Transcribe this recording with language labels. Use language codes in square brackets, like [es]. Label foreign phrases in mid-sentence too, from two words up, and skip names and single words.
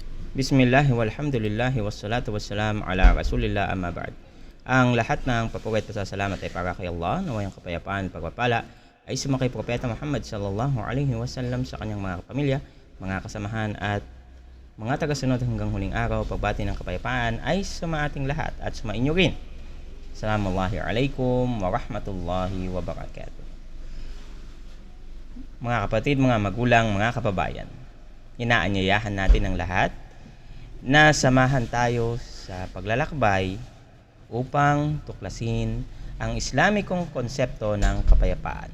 [ar] بسم الله، والحمد لله، والصلاة والسلام على رسول الله أما بعد. [tl] Ang lahat ng papuri at pasasalamat ay para kay Allah, naway ang kapayapaan at pagpapala ay sumakay Propeta Muhammad [ar] صلى الله عليه وسلم [tl] sa kanyang mga pamilya, mga kasamahan at mga tagasunod hanggang huling araw. Pagbati ng kapayapaan ay suma ating lahat at suma inyo rin. [ar] السلام عليكم ورحمة الله وبركاته. [tl] Mga kapatid, mga magulang, mga kababayan, inaanyayahan natin ang lahat na samahan tayo sa paglalakbay upang tuklasin ang Islamikong konsepto ng kapayapaan.